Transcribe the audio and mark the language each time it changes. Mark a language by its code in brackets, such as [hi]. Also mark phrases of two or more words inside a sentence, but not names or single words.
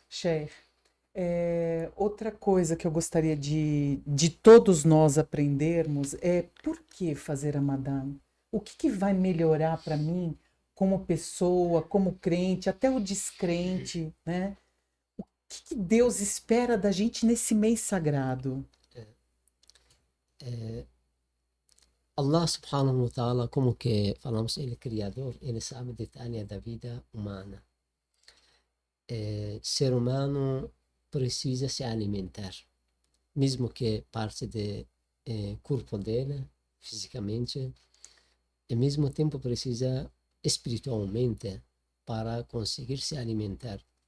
[pt] Cher, outra coisa que eu gostaria de todos nós aprendermos é por que fazer Ramadã? O que vai melhorar para mim como pessoa, como crente, até o descrente, né? O que Deus espera da gente nesse mês sagrado? [ar] Allah subhanahu wa ta'ala, [pt] como que falamos, ele é criador, ele sabe detalhe da vida humana. Ser humano precisa se alimentar, mesmo que parte do corpo dele, fisicamente, e ao mesmo tempo precisa espiritualmente para conseguir se alimentar.